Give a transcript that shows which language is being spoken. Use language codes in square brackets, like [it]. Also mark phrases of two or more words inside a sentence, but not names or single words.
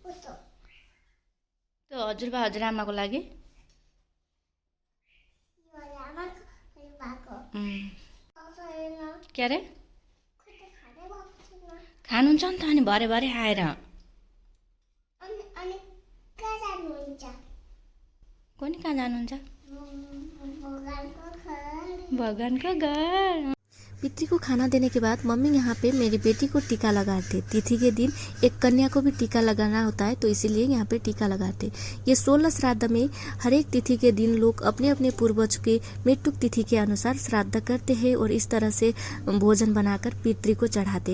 [ne] त्यो हजुरबा हजुरआमाको लागि। के अरे खानुहुन्छ नि त अनि भरे भरे आएर। कोनी कहाँ जानुहुन्छ? भगवानको घर। [hi] पितरी को खाना देने के बाद मम्मी यहाँ पे मेरी बेटी को टीका लगाते। तिथि के दिन एक कन्या को भी टीका लगाना होता है, तो इसीलिए यहाँ पे टीका लगाते। ये 16 श्राद्ध में हर एक तिथि के दिन लोग अपने अपने पूर्वज के मृत्यु तिथि के अनुसार श्राद्ध करते हैं और इस तरह से भोजन बनाकर पितरी को चढ़ाते।